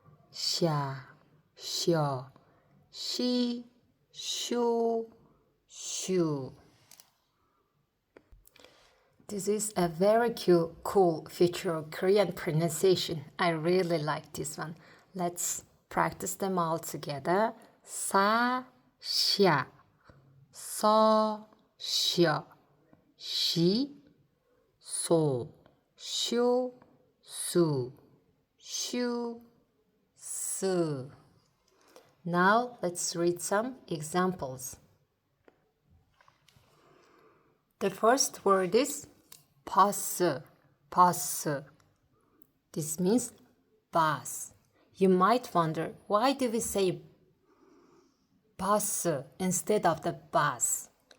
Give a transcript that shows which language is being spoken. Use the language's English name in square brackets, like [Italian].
[Korean] 샤, 셔, 시, 쇼, 슈. [English] This is a very cool feature of Korean pronunciation. I really like this one. Let's practice them all together. [Korean] 사, 샤, 서, 셔, 시, 소, 쇼, 수, 슈, 스. [English] Now let's read some examples. The first word is 버스, 버스. This means bus. You might wonder, why do we say 버스 instead of the bus?